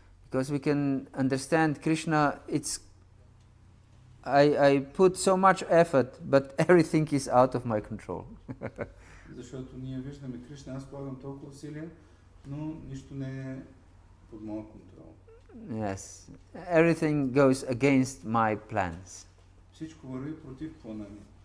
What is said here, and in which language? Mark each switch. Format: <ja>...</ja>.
<en>Because we can understand Krishna, I put so much effort, but everything is out of my control.</en> <bg>Защото ние виждаме Кришна, аз полагам толкова усилия, но нищо не е под моя контрол.</bg> <en>Yes, everything goes against my plans.</en> <bg>Всичко върви против плана ми.</bg>